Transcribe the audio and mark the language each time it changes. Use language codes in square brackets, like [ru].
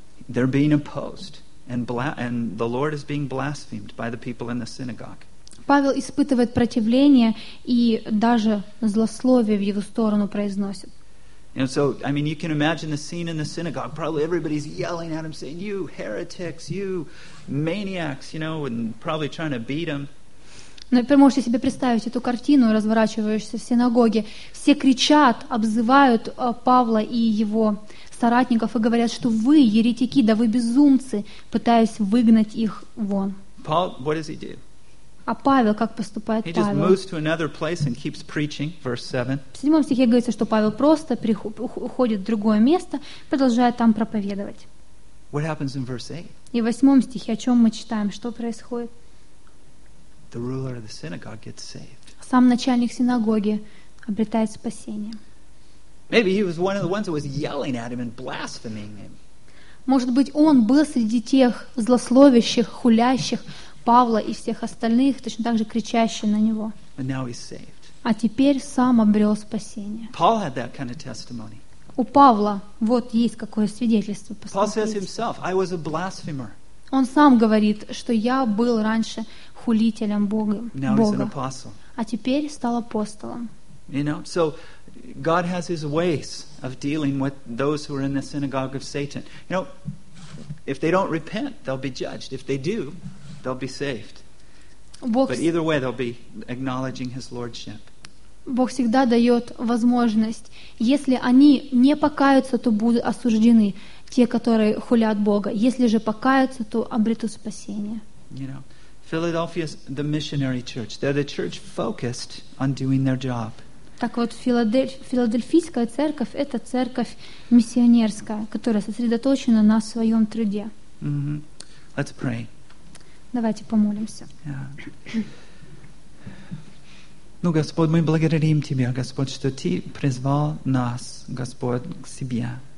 [en] They're being opposed, and the Lord is being blasphemed by the people in the synagogue. [ru] Павел испытывает противление и даже злословие в его сторону произносит. [en] And so, I mean, you can imagine the scene in the synagogue. Probably everybody's yelling at him, saying, "You heretics, you maniacs," you know, and probably trying to beat him. [ru] Но теперь можете себе представить эту картину, разворачивающуюся в синагоге. Все кричат, обзывают Павла и его соратников и говорят, что вы еретики, да вы безумцы, пытаясь выгнать их вон. [en] Paul, what does he do? [ru] А Павел как поступает? [en] He just moves to another place and keeps preaching, verse 7. [ru] В 7 стихе говорится, что Павел просто уходит в другое место, продолжает там проповедовать. [en] What happens in verse 8? [ru] И в 8 стихе о чем мы читаем, что происходит? [en] The ruler of the synagogue gets saved. [ru] Сам начальник синагоги обретает спасение. [en] Maybe he was one of the ones who was yelling at him and blaspheming him. [ru] Может быть, он был среди тех злословящих, хулящих Павла и всех остальных, точно так же кричащих на него. [en] And now he's saved. [ru] А теперь сам обрел спасение. [en] Paul had that kind of testimony. [ru] У Павла вот есть какое свидетельство. Посмотрите. [en] Paul says himself, "I was a blasphemer." [ru] Он сам говорит, что я был раньше хулителем Бога. [en] Now he's an apostle. [ru] А теперь стал апостолом. [en] You know, so God has His ways of dealing with those who are in the synagogue of Satan. You know, if they don't repent, they'll be judged. If they do, they'll be saved. [ru] Бог, [en] but either way, they'll be acknowledging His lordship. [ru] Бог всегда дает возможность. Если они не покаются, то будут осуждены те, которые хулят Бога. Если же покаются, то обретут спасение. [en] You know, Philadelphia is the missionary church. They're the church focused on doing their job. [ru] Так вот, Филадельфийская церковь — это церковь миссионерская, которая сосредоточена на своем труде. [en] Mm-hmm. Let's pray. [ru] Давайте помолимся. [en] Yeah. [ru] Ну, Господь, мы благодарим Тебя, Господь, что Ты призвал нас, Господь, к Себе.